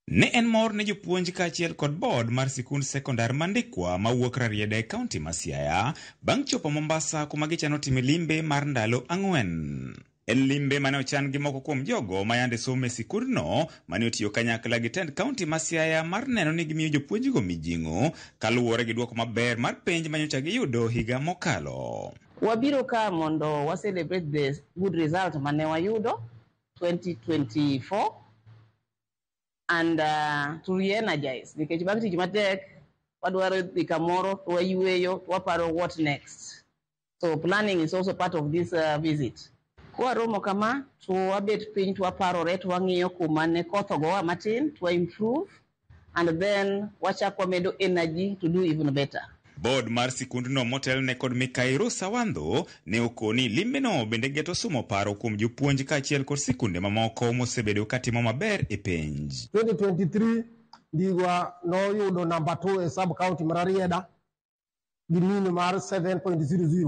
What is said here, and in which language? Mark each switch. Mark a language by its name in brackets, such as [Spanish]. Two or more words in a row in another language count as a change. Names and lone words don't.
[Luo (Kenya and Tanzania)] Ne en mor ne jopuonj kaachiel kod board mar sikund sekondar Mandikwa mawuok Rarieda e kaunti ma Siaya bang' chopo Mombasa kuma gichano time limbe mar ndalo 4. En limbe mane ochan gi moko kuom jogo ma yande somo e sikundno mane otiyo kanyakla gi tend kaunti ma Siaya mar neno ni gimiyo jopuonjgo mijing'o kaluwore gi duoko maber mar penj manyocha giyudo higa mokalo. Wabiro ka mondo wa [English] celebrate the good result [Luo (Kenya and Tanzania)] mane wayudo 2024 [English] and to re-energize [Luo (Kenya and Tanzania)] nikech bang' tich matek wadwaro dhi kamoro wayueyo waparo [English] what next. So planning is also part of this visit. [Luo (Kenya and Tanzania)] Kwa romo kama to wabet piny to waparore to wang'iyo kuma ne koth ogowa matin to [English] improve and then [Luo (Kenya and Tanzania)] wachak wamedo [English] energy to do even better. [Luo (Kenya and Tanzania)] Board mar sikundno motelne kod Mikairo Sawandho ne okoni limbeno bende geto somo paro kuom jopuonj kaachiel kod sikunde mamoko mosebedo katimo maber e penj. 2023 Ndigwa noyudo number 2 e [English] sub county [Luo (Kenya and Tanzania)] mar Rarieda gi mean mar 7.00.